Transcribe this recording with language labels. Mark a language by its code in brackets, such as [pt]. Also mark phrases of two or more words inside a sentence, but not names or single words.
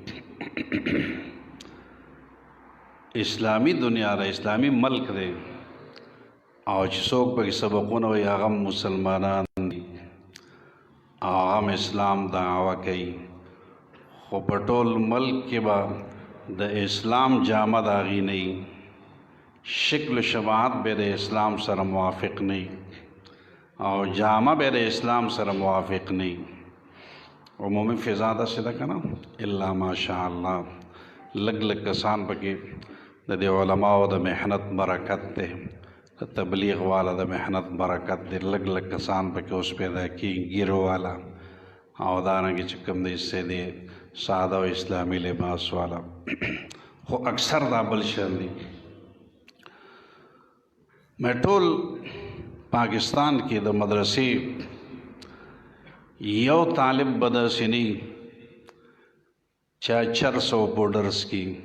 [ps] اسلامی دنیا ده، اسلامی ملک دی او چې څوک پکې سبقونه وایي هغه مسلمانان دي او هغه اسلام دعوه کوي، خو په ټول ملک کې به د اسلام جامه د هغې نه وي، شکل و شباهت به د اسلام سره موافق نه وي او جامه به د اسلام سره موافق نه وي. عمومي فضا داسې ده که نه، [ar] الا ماشاء الله [ps] لږ لږ کسان پکې د دې علماو د محنت برکت دی، د تبلیغ والا د محنت برکت دی، لږ لږ کسان پکې اوس پیدا کېږي ګیرو والا او دارنګې چې کوم دی حصے دی ساده و اسلامی لباس والا، خو اکثر دا بل شان دی. میں ټول پاکستان کې د مدرسې یو طالب به داسې نه وي چې 400 بورډرس کې